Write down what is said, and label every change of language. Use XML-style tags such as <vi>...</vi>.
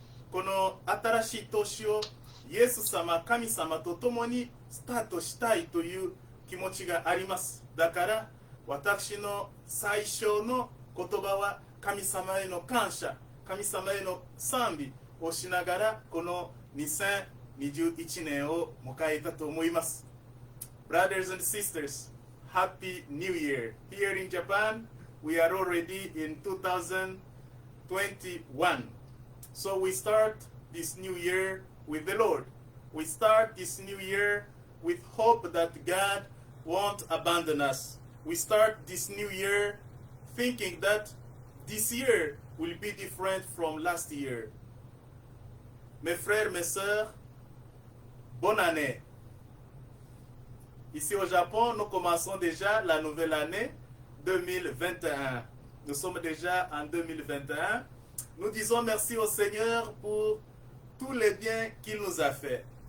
<ja>この新しい年をイエス様、神様と共にスタートしたいという気持ちがあります。だから私の最初の言葉は神様への感謝、神様への賛美をしながらこの2021年を迎えたと思います。</ja> <en>Brothers and sisters, Happy New Year! Here in Japan, we are already in 2021. So we start this new year with the Lord. We start this new year with hope that God won't abandon us. We start this new year thinking that this year will be different from last year.</en> <fr>Mes frères, mes sœurs, bonne année. Ici au Japon, nous commençons déjà la nouvelle année 2021. Nous sommes déjà en 2021. Nous disons merci au Seigneur pour tous les biens qu'il nous a fait.</fr>